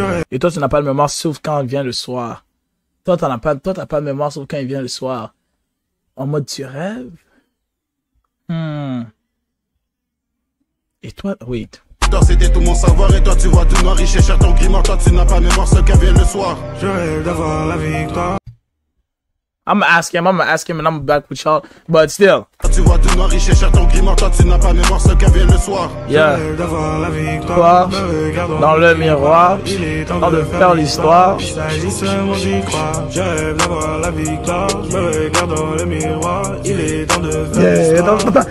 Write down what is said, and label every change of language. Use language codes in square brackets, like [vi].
[fr] Et toi tu n'as pas de mémoire sauf quand il vient le soir. Toi t'as pas de mémoire sauf quand il vient le soir. En mode tu rêves? Et toi, wait. C'était tout mon savoir et toi tu vois tout noir, riche et cher ton grimoire, toi tu n'as pas mémoire, ce qu'elle vient le soir. Je rêve d'avoir la victoire. [en] I'm gonna ask him and I'm back with y'all. But still. [fr] Tu vois tout noir, riche et cher ton grimoire, toi tu n'as pas mémoire, ce qu'elle vient le soir. [en] Yeah. [fr] Je rêve d'avoir la victoire. Dans le miroir, temps de faire l'histoire. Il s'agit seulement d'y croire. Je rêve d'avoir la victoire. Je me regarde dans le miroir. Il est temps de faire l'histoire.